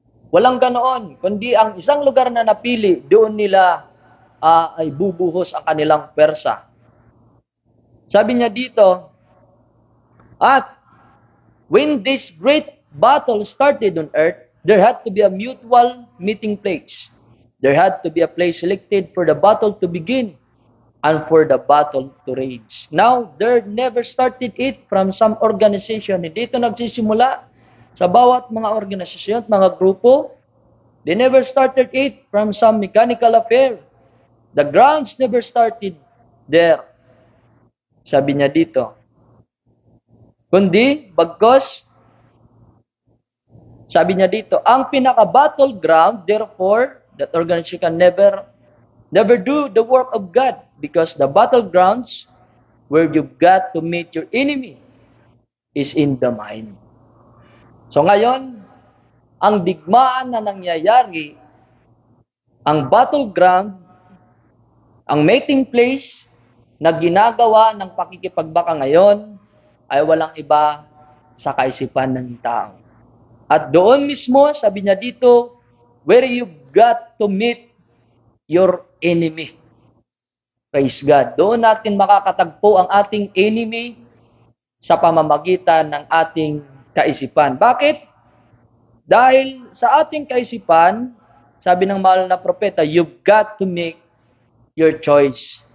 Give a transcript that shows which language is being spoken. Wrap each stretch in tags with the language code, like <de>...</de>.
<tl>Walang ganoon, kundi ang isang lugar na napili, doon nila ay bubuhos ang kanilang pwersa. Sabi niya dito, at</tl> <en>when this great battle started on earth, there had to be a mutual meeting place. There had to be a place selected for the battle to begin and for the battle to rage. Now, there never started it from some organization.</en> <tl>Hindi ito nagsisimula sa bawat mga organisasyon at mga grupo.</tl> <en>They never started it from some mechanical affair. The grounds never started there.</en> <tl>Sabi niya dito. Kundi, bagkos, sabi niya dito, ang pinaka-battleground,</tl> <en>therefore, that organization can never do the work of God because the battlegrounds where you've got to meet your enemy is in the mind.</en> <tl>So ngayon, ang digmaan na nangyayari, ang battleground, ang meeting place na ginagawa ng pakikipagbaka ngayon ay walang iba sa kaisipan ng tao. At doon mismo, sabi niya dito,</tl> <en>where you've got to meet your enemy. Praise God.</en> <tl>Doon natin makakatagpo ang ating enemy sa pamamagitan ng ating kaisipan. Bakit? Dahil sa ating kaisipan, sabi ng mahal na propeta,</tl> <en>you've got to make your choice.</en>